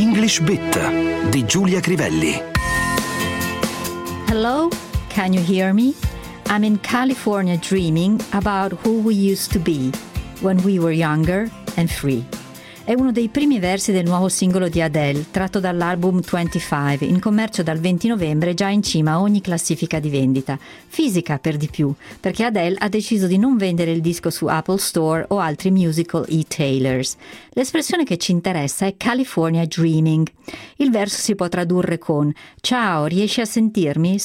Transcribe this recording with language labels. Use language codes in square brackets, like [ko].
[it] FreshBit di Giulia Crivelli. [en] Hello, can you hear me? I'm in California dreaming about who we used to be when we were younger and free. [it] È uno dei primi versi del nuovo singolo di Adele, tratto dall'album 25, in commercio dal 20 novembre, già in cima a ogni classifica di vendita. Fisica, per di più, perché Adele ha deciso di non vendere il disco su Apple Store o altri musical e-tailers. L'espressione che ci interessa è California Dreaming. Il verso si può tradurre con: ciao, riesci a sentirmi?